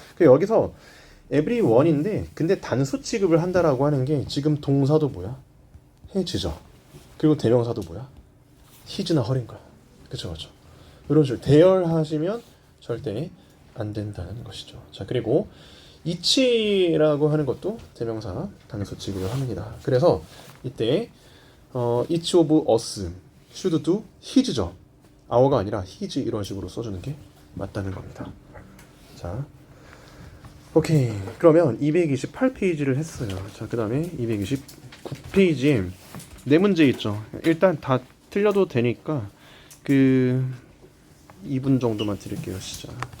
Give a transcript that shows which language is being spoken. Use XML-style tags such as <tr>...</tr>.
<ko>여기서 everyone인데 근데 단수 취급을 한다라고 하는 게 지금 동사도 뭐야? has죠. 그리고 대명사도 뭐야? his나 her인 거야. 그쵸. 이런 식으로 대열하시면 절대 안 된다는 것이죠. 자, 그리고 each라고 하는 것도 대명사 단수 취급을 합니다.</ko> <en>그래서 이때 each of us should do his죠.</en> <ko>our가 아니라 his 이런 식으로 써주는 게 맞다는 겁니다. 자, 오케이. 그러면 228페이지를 했어요. 자, 그 다음에 229페이지에 네 문제 있죠. 일단 다 틀려도 되니까 2분 정도만 드릴게요. 시작.</ko>